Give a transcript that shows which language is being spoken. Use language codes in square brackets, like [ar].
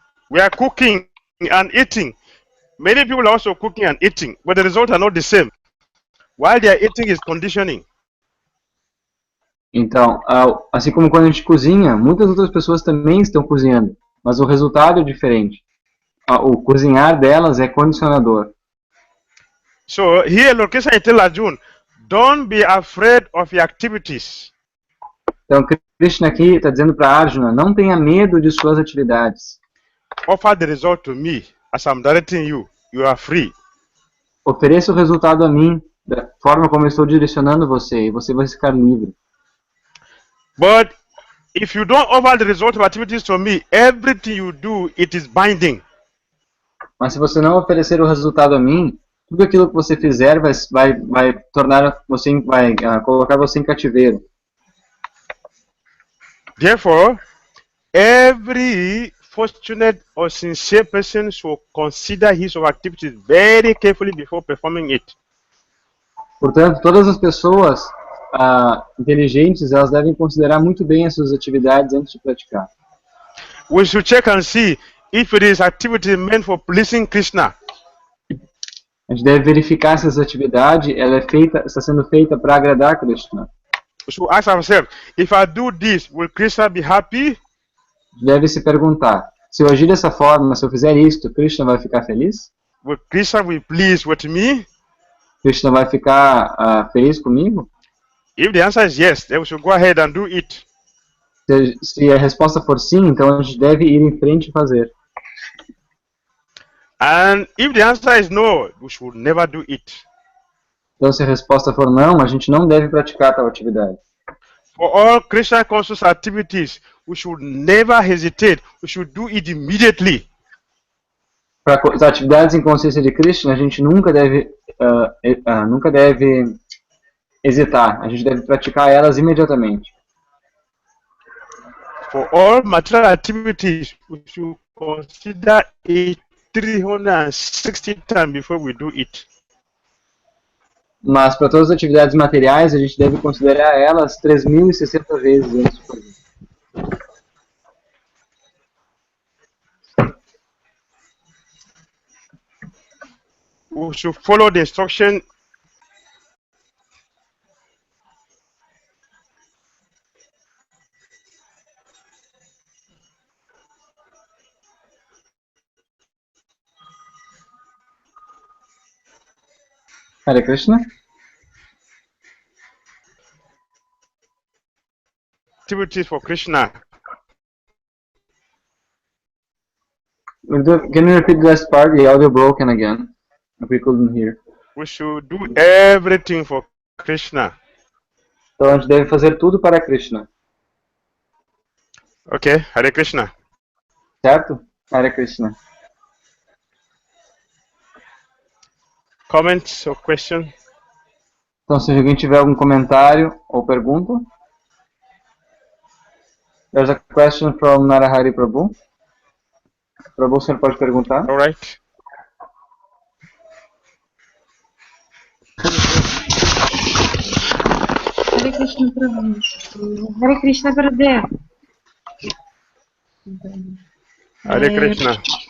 [en] We are cooking and eating. Many people are also cooking and eating, but the results are not the same. While they are eating is conditioning. [pt] Então, assim como quando a gente cozinha, muitas outras pessoas também estão cozinhando, mas o resultado é diferente. O cozinhar delas é condicionador. [en] So here Lord Krishna tells Arjuna, don't be afraid of your activities. [pt] Então Krishna aqui está dizendo para Arjuna, não tenha medo de suas atividades. [en] Offer the result to me as I'm directing you. You are free. [pt] Ofereça o resultado a mim da forma como eu estou direcionando você e você vai ficar livre. [en] But if you don't offer the result of activities to me, everything you do, it is binding. [pt] Mas se você não oferecer o resultado a mim, tudo aquilo que você fizer vai tornar você, vai colocar você em cativeiro. [en] Therefore, every fortunate or sincere person should consider his or her activities very carefully before performing it. [pt] Portanto, todas as pessoas inteligentes, elas devem considerar muito bem as suas atividades antes de praticar. [en] We should check and see if it is activity meant for pleasing Krishna. [pt] A gente deve verificar se essa atividade está sendo feita para agradar Krishna. [en] We should ask ourselves, if I do this, will Krishna be happy? [pt] Deve se perguntar, se eu agir dessa forma, se eu fizer isto, Krishna vai ficar feliz? [en] Will Krishna be pleased with me? [pt] Krishna vai ficar feliz comigo? [en] If the answer is yes, then we should go ahead and do it. [pt] Se a resposta for sim, então a gente deve ir em frente e fazer. [en] And if the answer is no, we should never do it. [pt] Então, se a resposta for não, a gente não deve praticar tal atividade. [en] For all Krishna conscious activities, we should never hesitate. We should do it immediately. [pt] Para as atividades em consciência de Krishna, a gente nunca deve hesitar. A gente deve praticar elas imediatamente. [en] For all material activities, we should consider it 360 times before we do it. [pt] Mas para todas as atividades materiais, a gente deve considerar elas 3.060 vezes antes de fazer. [en] We should follow the instruction Hare Krishna. activities for Krishna. Can you repeat the last part? The audio broken again. We couldn't hear. We should do everything for Krishna. [pt] Então a gente deve fazer tudo para Krishna. [en] Okay, Hare Krishna. [pt] Certo? Hare Krishna. [en] Comments or questions? [pt] Então, se alguém tiver algum comentário ou pergunta. [en] There's a question from Narahari Prabhu. [pt] Prabhu, o senhor pode perguntar? [en] All right. Hare Krishna Prabhu. Hare Krishna Gurudev. Hare Krishna.